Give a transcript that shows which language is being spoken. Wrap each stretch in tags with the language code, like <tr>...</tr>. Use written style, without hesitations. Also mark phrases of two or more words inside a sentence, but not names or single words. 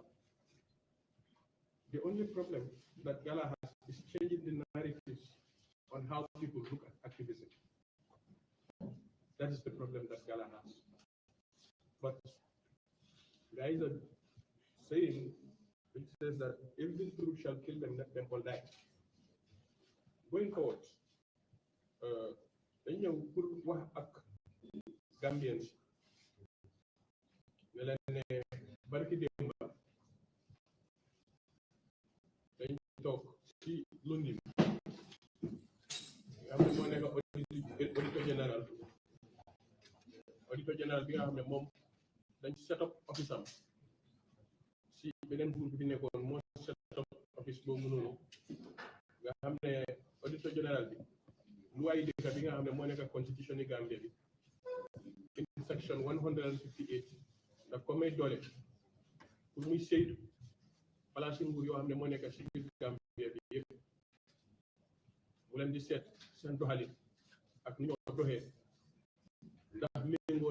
<en>The only problem that Gala has is changing the narratives on how people look at activism. That is the problem that Gala has. But there is a saying which says that if the truth shall kill them, let them all die. Going forward,</en> <wo>dañu ñëw pour wax ak Gambians ne leen ne barki démba dañ toog ci lundi bi nga xam ne moo nekk</wo> <fr>auditeur général</fr> <wo>bi nga xam ne moom dañ</wo> <en>set up office</en> <wo>am si beneen buur bi fi nekkoon moo</wo> <en>set up office</en> <wo>boobu noonu nga xam ne</wo> <fr>auditeur général</fr> <wo>bi loi dëkk bi nga xam ne moo nekk constitution yi Gambia bi</wo> <en>in section 158</en> <wo>daf ko may doole pour muy saytu place nguur yoo xam ne moo nekk si biir Gambia bi yëpp mu leen di seet seen doxalin ak nu ñoo doxee ndax méngoo</wo>